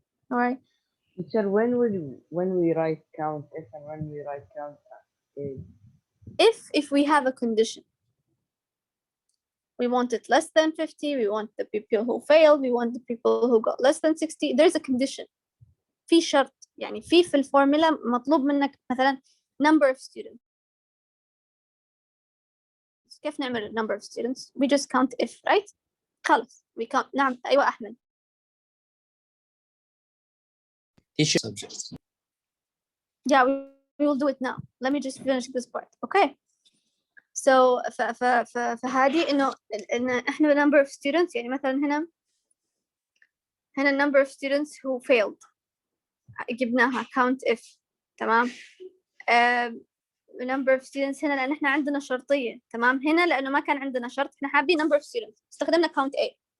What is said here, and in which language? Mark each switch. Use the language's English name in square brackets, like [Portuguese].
[English] All right. Teacher, when we write count F and when we write count A? if we have a condition, we want it less than 50, we want the people who failed, we want the people who got less than 60, there's a condition. [Arabic] في شرط يعني في الفورمولا مطلوب منك مثلا [English] number of students. [Arabic] كيف نعمل [English] number of students? We just count if, right? [Arabic] خلاص [English] we count. [Arabic] نعم أيوة أحمد. [English] teacher subject. Yeah, we will do it now. Let me just finish this part. Okay. So [Arabic] فهذه إن إحنا [English] number of students [Arabic] يعني مثلا هنا [English] number of students who failed [Arabic] جبناها [English] count if. [Arabic] تمام. [English] number of students [Arabic] هنا لأن إحنا عندنا شرطية. تمام. هنا لأنه ما كان عندنا شرط إحنا حابين number of students استخدمنا count A.